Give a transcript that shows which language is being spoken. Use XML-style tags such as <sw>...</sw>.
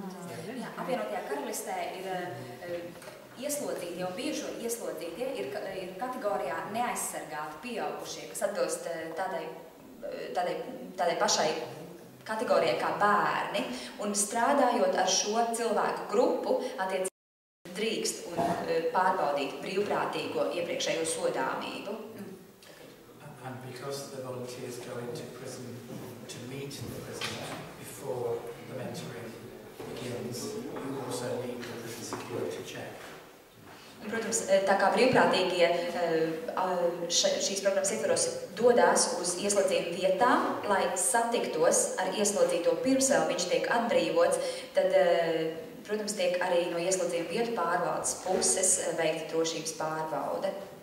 <lv>Jā, apvienotajā karalistē ir ieslodzītie un bijušo ieslodzītie ir kategorijā neaizsargāti pieaugušie, kas atbilst tādai pašai kategorijai kā bērni, un strādājot ar šo cilvēku grupu, attiecīgi drīkst un pārbaudīt brīvprātīgo iepriekšējo sodāmību.</lv> <en>And because the volunteers go into prison to meet the prisoner before the mentoring begins, you also need the prison security check.</en> <lv>Protams, tā kā brīvprātīgie šīs programmas ietvaros dodās uz ieslodzījuma vietām, lai satiktos ar ieslodzīto pirms vēl viņš tiek atbrīvots, tad, protams, tiek arī no ieslodzījumu vietu pārvaldes puses veikta drošības pārbaude.</lv>